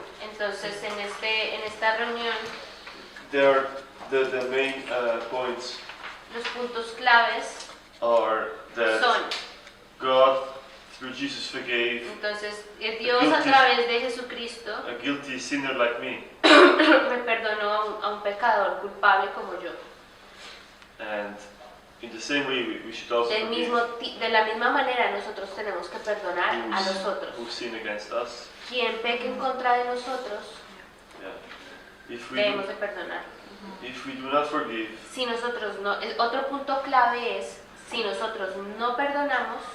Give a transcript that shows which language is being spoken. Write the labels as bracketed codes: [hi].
[es] entonces en esta reunión [en] there are the main points [es] los puntos claves [en] are that [es] son, [en] God through Jesus forgave [es] entonces Dios a través de Jesucristo [en] a guilty sinner like me, [es] me perdonó a un pecador culpable como yo. [en] and in the same way we should also forgive [es] De la misma manera nosotros tenemos que perdonar a los otros. [en] who sin against us. [es] Quien peque en contra de nosotros, [en] Yeah. [es] debemos de perdonar. [en] If we do not forgive, [es] Si nosotros no, otro punto clave es, si nosotros no perdonamos,